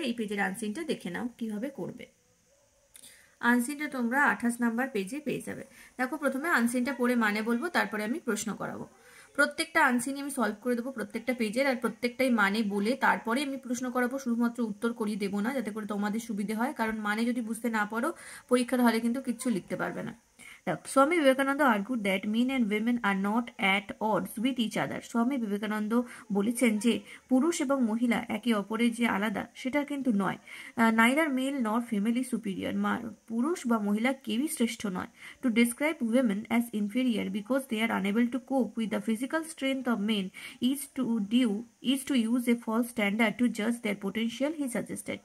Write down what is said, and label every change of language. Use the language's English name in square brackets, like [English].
[Bangla] এই পেজের আনসিনটা দেখে নাও কিভাবে করবে। আনসিনটা তোমরা 28 নাম্বার পেজে পেয়ে যাবে। দেখো, প্রথমে আনসিনটা পড়ে মানে বলবো, তারপরে আমি প্রশ্ন করাবো। প্রত্যেকটা আনসিনই আমি সলভ করে দেবো প্রত্যেকটা পেজের, আর প্রত্যেকটাই মানে বলে তারপরে আমি প্রশ্ন করাবো। শুধুমাত্র উত্তর করিয়ে দেবো না, যাতে করে তোমাদের সুবিধে হয়, কারণ মানে যদি বুঝতে না পারো পরীক্ষার হলে কিন্তু কিচ্ছু লিখতে পারবে না। [English] Swami Vivekananda argued that men and women are not at odds with each other. [Bangla] Swami Vivekananda বলেছেন যে পুরুষ এবং মহিলা একে অপরের যে আলাদা সেটা কিন্তু নয়। নাইদার মেল নর ফিমেল ইজ সুপিরিয়র, পুরুষ বা মহিলা কেউই শ্রেষ্ঠ নয়। [English] To describe women as inferior because they are unable to কোপ with the physical strength of main is to use a false standard two জাজ দেয়ার potential, he suggested.